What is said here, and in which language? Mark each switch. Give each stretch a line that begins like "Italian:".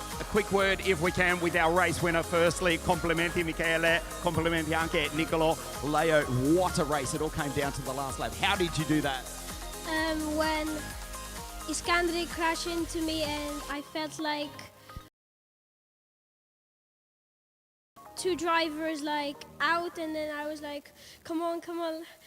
English: quick word, if we can, with our race winner firstly.
Italian: Complimenti Michele, complimenti anche Nicolo.
English: Leo, what a race. It all came down to the last lap. How did you do that? When Iskandri crashed into me and I felt like two drivers like out, and then I was like, come on, come on.